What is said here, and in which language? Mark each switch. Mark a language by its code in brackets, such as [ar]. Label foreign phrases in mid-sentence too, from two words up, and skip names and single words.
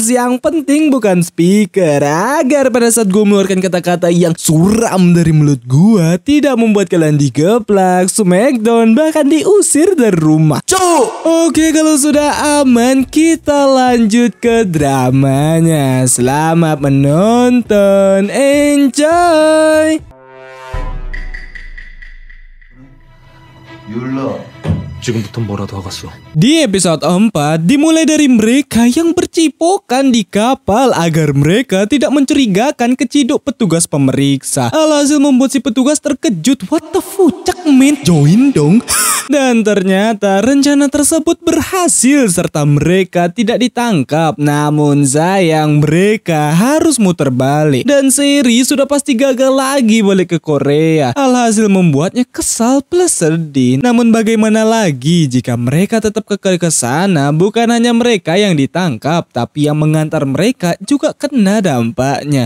[id] Yang penting bukan speaker, agar pada saat gue mengeluarkan kata-kata yang suram dari mulut gue tidak membuat kalian digeplak, smackdown, bahkan diusir dari rumah. Oke, kalau sudah aman, kita lanjut ke dramanya. Selamat menonton, enjoy. [ko] 지금부터 뭐라도 하겠어. [id] Di episode 4 dimulai dari mereka yang bercipokan di kapal agar mereka tidak mencurigakan keciduk petugas pemeriksa. Alhasil membuat si petugas terkejut. [en] What the fuck, man? Join dong. [id] Dan ternyata rencana tersebut berhasil serta mereka tidak ditangkap. Namun sayang mereka harus muter balik. Dan Seri sudah pasti gagal lagi balik ke Korea. Alhasil membuatnya kesal plus sedih. Namun bagaimana lagi jika mereka tetap kekal ke sana, bukan hanya mereka yang ditangkap, tapi yang mengantar mereka juga kena dampaknya.